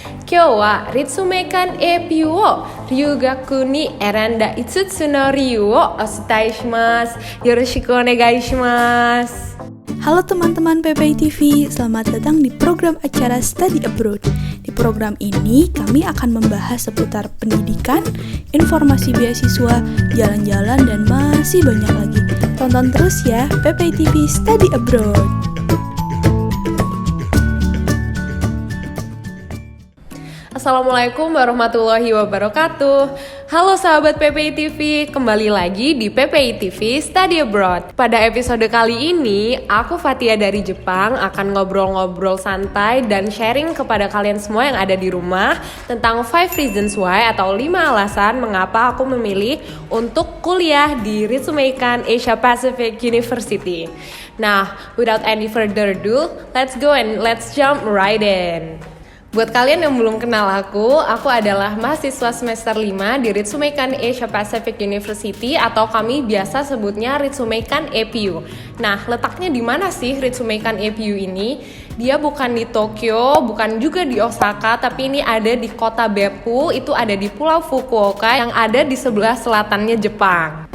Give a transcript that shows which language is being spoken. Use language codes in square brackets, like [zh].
[ja] 今日は立命館 AP を留学に選んだ5つの理由をお伝えします。よろしくお願いします。 [id] Halo teman-teman PPI TV, selamat datang di program acara Study Abroad. Di program ini kami akan membahas seputar pendidikan, informasi beasiswa, jalan-jalan, dan masih banyak lagi. Tonton terus ya PPI TV Study Abroad. [ar] Assalamualaikum warahmatullahi wabarakatuh. [id] Halo sahabat PPI TV, kembali lagi di PPI TV Study Abroad. Pada episode kali ini, aku Fatia dari Jepang akan ngobrol-ngobrol santai dan sharing kepada kalian semua yang ada di rumah tentang [en] 5 reasons why [id] atau 5 alasan mengapa aku memilih untuk kuliah di Ritsumeikan Asia Pacific University. [en] Nah, without any further ado, let's go and let's jump right in. [id] Buat kalian yang belum kenal aku adalah mahasiswa semester 5 di Ritsumeikan Asia Pacific University atau kami biasa sebutnya Ritsumeikan APU. Nah, letaknya di mana sih Ritsumeikan APU ini? Dia bukan di Tokyo, bukan juga di Osaka, tapi ini ada di kota Beppu, itu ada di Pulau Fukuoka yang ada di sebelah selatannya Jepang.